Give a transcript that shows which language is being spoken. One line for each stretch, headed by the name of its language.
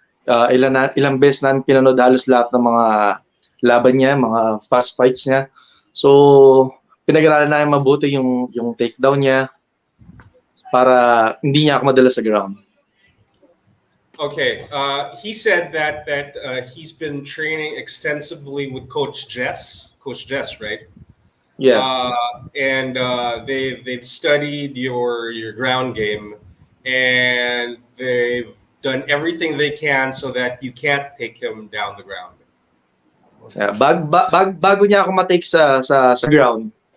Filipino: Ilang beses namin pinanood halos lahat ng mga laban niya, mga fast fights niya. So, pinag-aralan namin mabuti yung takedown niya para hindi niya ako madala sa ground.
English: Okay. He said that he's been training extensively with Coach Jess, right? Yeah. And they've studied your ground game, and they've done everything they can so that you can't take him down the ground.
Filipino: Yeah, bago niya ako matake sa ground.